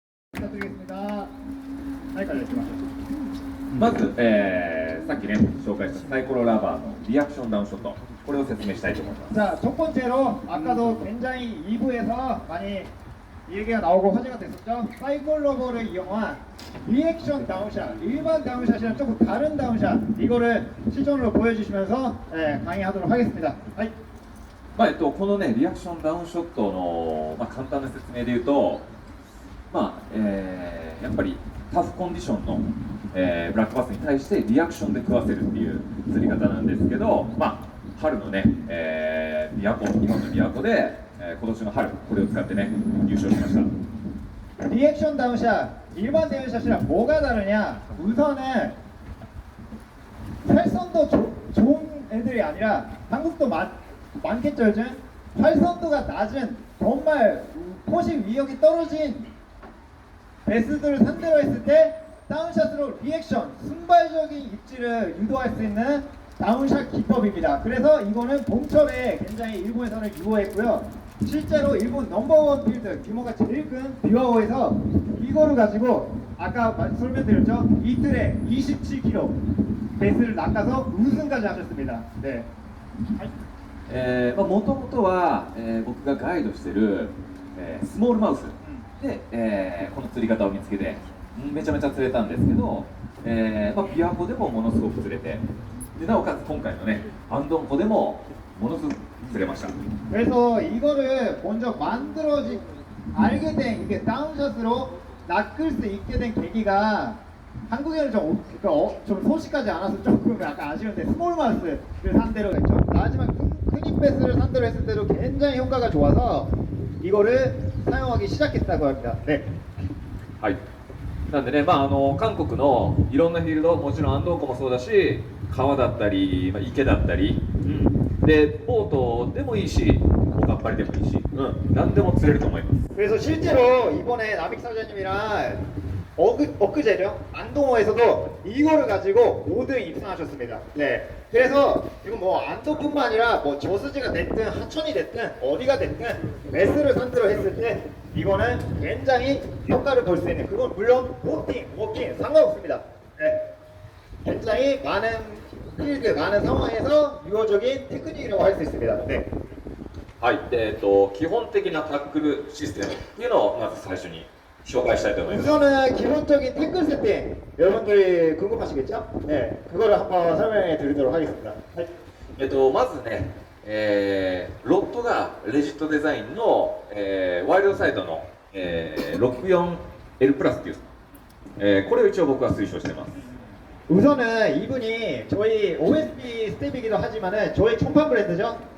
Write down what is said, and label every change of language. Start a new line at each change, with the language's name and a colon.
Japanese: はい、からいきましょう。まず、さっきね紹介したサイコロラバーのリアクションダウンショット、これを説明したいと思います。
Korean: 자, 첫 번째로 아까도 굉장히 2부에서 많이 얘기가 나오고 화제가 됐었죠. 사이클 러버를 이용한 리액션 다운샷, 일반 다운샷이랑 조금 다른 다운샷, 이거를 실전으로 보여주시면서 강의하도록 하겠습니다.
Japanese: はい。このねリアクションダウンショットの、簡単な説明で言うと、やっぱりタフコンディションの、ブラックバスに対してリアクションで食わせるっていう釣り方なんですけど、春のね、日本の琵琶湖で、今年の春これを使ってね優勝しました。
Korean: 리액션 다운샷, 일반 다운샷이랑 뭐가 다르냐? 우선은 활선도 좋은 애들이 아니라 한국도 많겠죠 요즘? 활선도가 낮은 정말 포식 위력이 떨어진 베스들을 상대로 했을 때 다운샷으로 리액션, 순발적인 입지를 유도할 수 있는 다운샷 기법입니다. 그래서 이거는 봄철에 굉장히 일본에서는 유효했고요. 실제로 일본 넘버원 필드, 규모가 제일 큰 비와호에서 이거를 가지고 아까 설명드렸죠? 이틀에 27kg 베스를 낚아서 우승까지 하셨습니다. 네.
Japanese: もともとは、僕がガイドしてる、スモールマウスで、この釣り方を見つけてめちゃめちゃ釣れたんですけど、琵琶湖でもものすごく釣れて、でなおかつ今回のねアンドン湖でもものすごく釣れました。
Korean: 그래서 이거를 먼저 알게 된 이게 다운샷으로 낚을 수 있게 된 계기가 한국에는 좀 소식하지 않아서 조금 약간 아쉬운데 스몰 마우스를 상대로 했죠. 하지만 큰 입배스를 상대로 했을 때도 굉장히 효과가 좋아서 이거를 사용하기 시작했다고 합니다. 네.
Japanese: はい、なんでね、韓国のいろんなフィールド、もちろん安藤湖もそうだし、川だったり、池だったり、でボートでもいいし、おかっぱりでもいいし、何でも釣れると思います。
Korean: 그래서 실제로 이번에 나빅 사장님이랑 엊그제죠? 안동호에서도 이거를 가지고 5등 입상하셨습니다. 네. 그래서 이건 뭐 안동뿐만 아니라 뭐 저수지가 됐든 하천이 됐든 어디가 됐든 매스를 상대로 했을 때 이거는 굉장히 효과를 볼 수 있는, 그건 물론 워킹 상관없습니다. 네. 굉장히 많은 필드, 많은 상황에서 유효적인 테크닉이라고 할 수 있습니다. 네.
Japanese: はい、基本的なタックルシステムっていうのをまず最初に紹介したいと思います。
Korean: 우선은 기본적인 태클 세팅, 여러분들이 궁금하시겠죠? 네, 그거를 한번 설명해 드리도록 하겠습니다.
Japanese: まずね、ロッドがレジットデザインの、ワイルドサイドの、64L プラスっていう、これを一応僕は推奨してます。
Korean: 우선은 이분이 저희 OSP 스텝이기도 하지만은 저희 총판 브랜드죠?